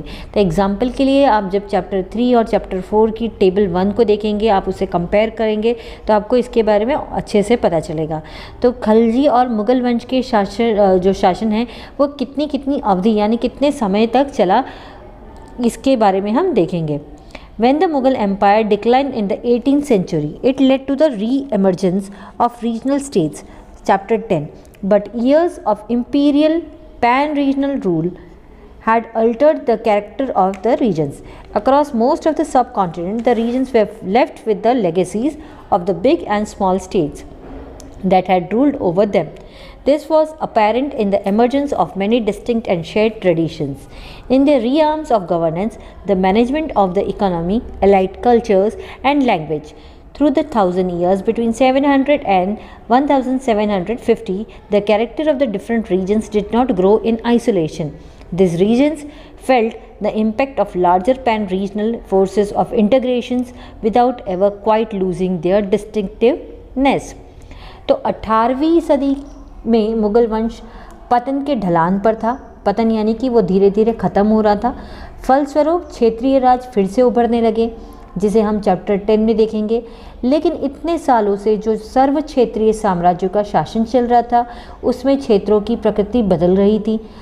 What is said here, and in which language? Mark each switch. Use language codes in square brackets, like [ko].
[hi] तो एग्जाम्पल के लिए आप जब चैप्टर 3 और चैप्टर 4 की टेबल 1 को देखेंगे, आप उसे कंपेयर करेंगे तो आपको इसके बारे में अच्छे से पता चलेगा। तो खलजी और मुग़ल वंश के शासन है वो कितनी अवधि यानी कितने समय तक चला, इसके बारे में हम देखेंगे। [en] When the Mughal Empire declined in the 18th century, it led to the re-emergence of regional states, chapter 10. But years of imperial pan-regional rule had altered the character of the regions. Across most of the subcontinent, the regions were left with the legacies of the big and small states that had ruled over them. This was apparent in the emergence of many distinct and shared traditions. In the realms of governance, the management of the economy, allied cultures, and language. Through the 1,000 years between 700 and 1750, the character of the different regions did not grow in isolation. These regions felt the impact of larger pan-regional forces of integrations without ever quite losing their distinctiveness. [hi] तो 18वीं सदी में मुग़ल वंश पतन के ढलान पर था। पतन यानी कि वो धीरे धीरे ख़त्म हो रहा था। फलस्वरूप क्षेत्रीय राज फिर से उभरने लगे, जिसे हम चैप्टर 10 में देखेंगे। लेकिन इतने सालों से जो सर्व क्षेत्रीय साम्राज्यों का शासन चल रहा था, उसमें क्षेत्रों की प्रकृति बदल रही थी।